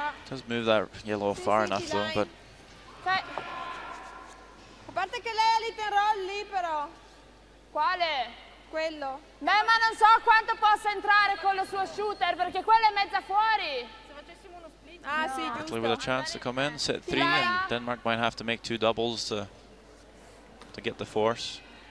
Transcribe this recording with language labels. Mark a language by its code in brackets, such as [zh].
[en] Does move that yellow far enough though, but [it] A parte che lei ha l'hit and roll libero. Quale? Quello. Beh, ma non so quanto possa entrare con lo suo shooter, perché quello è mezza fuori. Se facessimo uno split. Ah, sì, [en] Berkeley with a chance to come in, set 3, and Denmark might have to make 2 doubles to get the force.